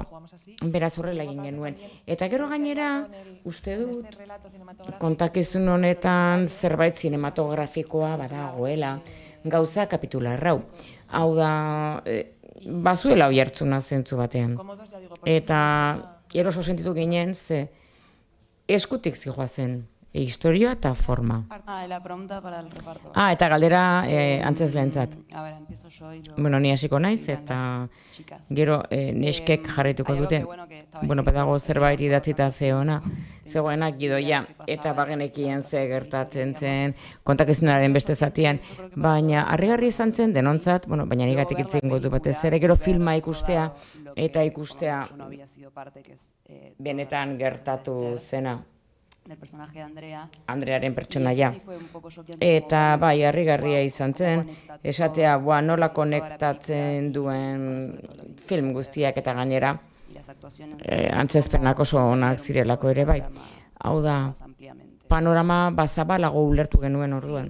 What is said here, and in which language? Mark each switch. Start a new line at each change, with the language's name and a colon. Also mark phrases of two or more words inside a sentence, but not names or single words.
Basque: Beraz horrela egin genuen. Eta gero gainera, uste dut, kontakizun honetan zerbait zinematografikoa badagoela, gauza kapitularrau. Hau da, bazuela oihartzuna zentzu batean. Eta eroso sentitu ginen, ze eskutik zijoazen. Historia eta forma.
Spanish: La pregunta para el reparto.
Basque: Eta galdera antzesleentzat.
Spanish: A ver, empiezo yo y luego...
Basque: Bueno, ni hasiko naiz eta gero neskek jarraituko dute. Bueno, pedago zerbait idatzita zeona. Zegoenak gidoia eta bagenekien ze gertatzen zen kontakizunaren beste zatian. Baina harrigarri izan zen denontzat, bueno, baina nigatik hitz egingo dut batez ere gero filma ikustea eta ikustea benetan gertatu zena.
Spanish: del personaje de Andrea.
Basque: Andrearen pertsonaia. Eta bai, harrigarria izan zen, esatea nola konektatzen duen film guztiak eta gainera antzezpenak oso onak zirelako ere bai. Hau da, panorama bazabalago ulertu genuen orduan.